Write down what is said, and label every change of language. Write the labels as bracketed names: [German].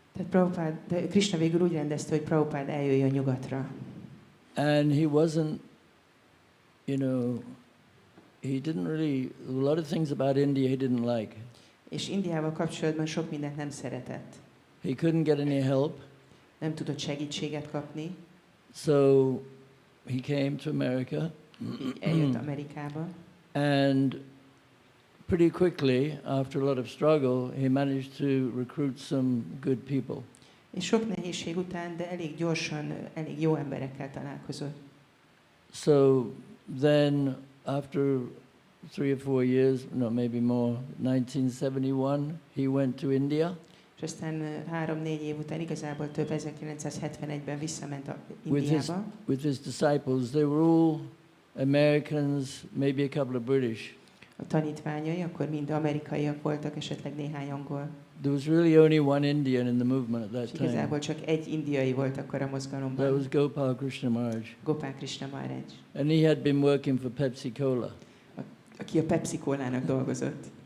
[Hungarian] Tehát Krishna végül úgy rendezte, hogy Prabhupada eljöjjön nyugatra. [English] And he wasn't, he didn't really, a lot of things about India he didn't like. [Hungarian] És Indiával kapcsolatban sok mindent nem szeretett. [English] He couldn't get any help. [Hungarian] Nem tudott segítséget kapni. [English] So he came to America. [Hungarian] Így eljött Amerikába. [English] And pretty quickly, after a lot of struggle, he managed to recruit some good people. [Hungarian] És sok nehézség után, de elég gyorsan, elég jó emberekkel találkozott. [English] So then, after 3 or 4 years, no, maybe more, 1971, he went to India. [Hungarian] És aztán 3-4 év után, igazából több 1971-ben visszament [English] With [Hungarian] Indiába. [English] with his disciples. They were all Americans, maybe a couple of British. [Hungarian] A tanítványai akkor mind amerikaiak voltak, esetleg néhány angol. [English] There was really only one Indian in the movement at [Hungarian] És [English] that time. [Hungarian] igazából csak egy indiai volt akkor a [English] That [Hungarian] mozgalomban. [English] was Gopal Krishna Maharaj. [Hungarian] Gopal Krishna Maharaj, [English] And he had been working for Pepsi Cola, [Hungarian] aki a Pepsi Cola-nak dolgozott,